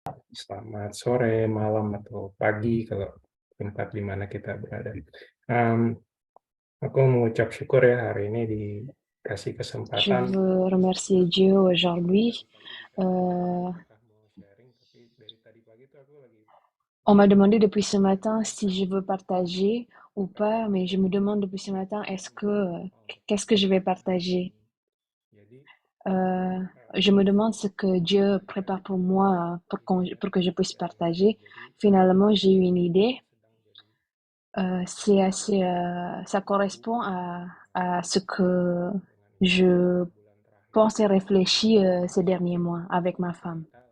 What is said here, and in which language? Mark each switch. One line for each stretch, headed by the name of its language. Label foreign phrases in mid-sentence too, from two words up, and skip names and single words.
Indonesian: Selamat sore, malam, atau pagi kalau tempat di mana kita berada. Mmm, aku mengucap syukur ya hari ini dikasih
French: Je
Indonesian: kesempatan
French: veux remercier Dieu aujourd'hui. Euh,
Indonesian: mau sharing, tapi dari tadi pagi tuh aku lagi
French: on m'a demandé depuis ce matin si je veux partager ou pas, mais je me demande depuis ce matin, qu'est-ce que je vais partager?
Indonesian: jadi
French: Euh, je me demande ce que Dieu prépare pour moi pour que je puisse partager. Finalement, j'ai eu une idée. Ça correspond à ce que je pense et réfléchis ces derniers mois avec ma femme.